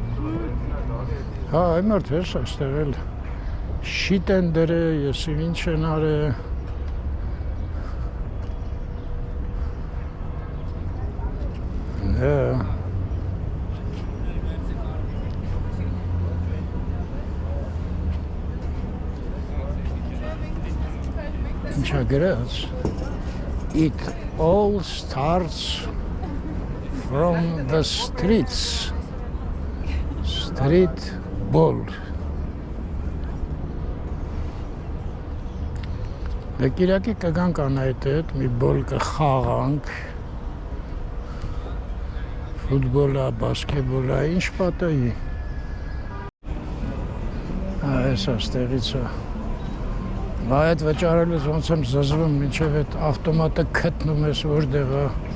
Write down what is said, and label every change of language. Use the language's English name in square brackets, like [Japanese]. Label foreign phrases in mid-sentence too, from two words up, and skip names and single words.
[Armenian] Հա, այ մարդ հես այստեղ էլ շիտ են դրե, ես ինչ են արե։ Հա։ Ինչա գրած։ [English] It all starts from the streets. Street ball. [Armenian] Դե կիրակի կգանք անայդ հետ, մի բոլ կխաղանք, ֆուտբոլա, բասկետբոլա, ինչ պատահի։ Այս աստեղից է։ Բա այդ վճարելուց ոնց եմ զզվում, մինչև այդ ավտոմատը գտնում ես որտեղ է։